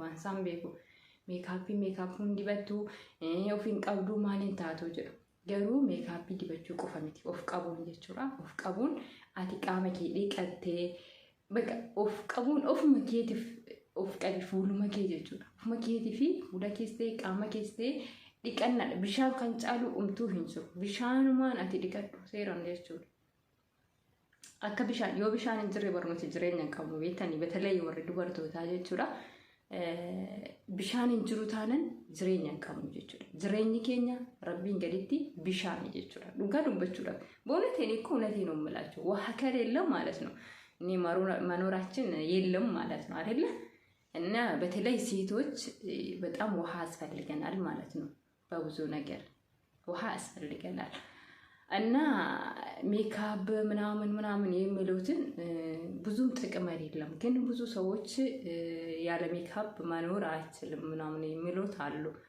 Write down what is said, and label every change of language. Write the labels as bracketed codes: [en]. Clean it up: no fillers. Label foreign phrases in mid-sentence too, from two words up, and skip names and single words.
[om] waan isaan beeku meekaapuun dibattu ofiin qabdu maaliin taatu jedhu garuu meekaapii dibachuu qofa miti of qabuun jechuudha of qabuun ati qaama kee dhiqattee bakka of qabuun ofuma keetiif of qabi fuuluma kee jechuudha ofuma keetii fi fuula keessee qaama keessee dhiqannadha bishaan kan caalu umtuu hin jiru bishaanumaan ati dhiqadhu seeraan jechuudha akka bishaan yoo bishaan hin jirre barnoota jireenya hin qabnu beektanii batalee warri dubartootaa jechuudha bishaan hin jiru taanan jireenya hin qabnu jechuudha jireenyi keenya rabbiin gaditti bishaan jechuudha dhugaa dubbachuudha በእውነቴን [am] እኮ እውነቴን ነው የምላችሁ ውሃ ከሌለ ማለት ነው እኔ መኖራችን የለም ማለት ነው አይደለ እና በተለይ ሴቶች በጣም ውሃ ያስፈልገናል ማለት ነው በብዙ ነገር ውሃ ያስፈልገናል እና ሜካፕ ምናምን የሚሉትን ብዙም ጥቅም አይደለም ግን ብዙ ሰዎች ያለ ሜካፕ መኖር አይችልም ምናምን የሚሉት አሉ